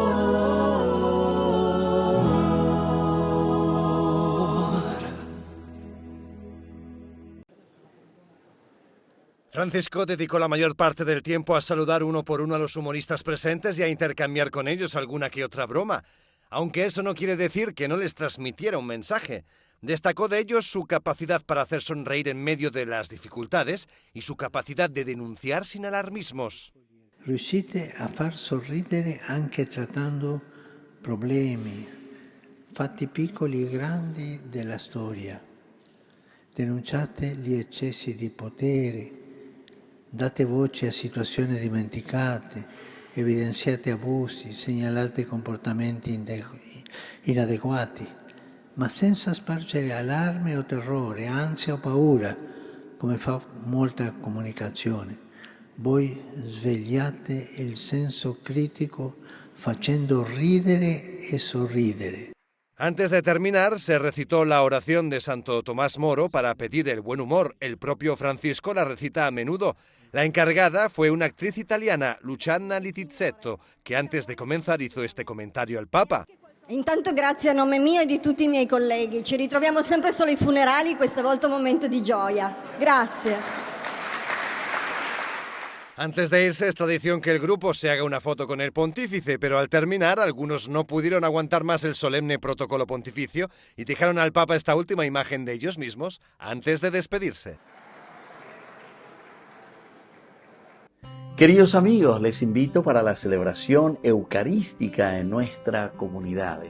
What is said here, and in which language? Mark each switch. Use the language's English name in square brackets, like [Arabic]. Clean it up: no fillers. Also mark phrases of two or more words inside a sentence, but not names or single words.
[Spanish] Francisco dedicó la mayor parte del tiempo a saludar uno por uno a los humoristas presentes y a intercambiar con ellos alguna que otra broma, aunque eso no quiere decir que no les transmitiera un mensaje. Destacó de ellos su capacidad para hacer sonreír en medio de las dificultades y su capacidad de denunciar sin alarmismos. [Italian] Riuscite a far sorridere anche trattando problemi, fatti piccoli e grandi della storia. Denunciate gli eccessi di potere, date voce a situazioni dimenticate, evidenziate abusi, segnalate comportamenti inadeguati, ma senza spargere allarme o terrore, ansia o paura, come fa molta comunicazione. Voi svegliate il senso critico facendo ridere e sorridere. [Spanish] Antes de terminar, se recitó la oración de Santo Tomás Moro para pedir el buen humor. El propio Francisco la recita a menudo. La encargada fue una actriz italiana, Luciana Littizzetto, che antes de comenzar hizo este comentario al Papa. [Italian] Intanto grazie a nome mio e di tutti i miei colleghi. Ci ritroviamo sempre solo ai funerali, questa volta un momento di gioia. Grazie. [Spanish] Antes de irse, es tradición que el grupo se haga una foto con el pontífice, pero al terminar, algunos no pudieron aguantar más el solemne protocolo pontificio y dejaron al Papa esta última imagen de ellos mismos antes de despedirse. Queridos amigos, les invito para la celebración eucarística en nuestra comunidad.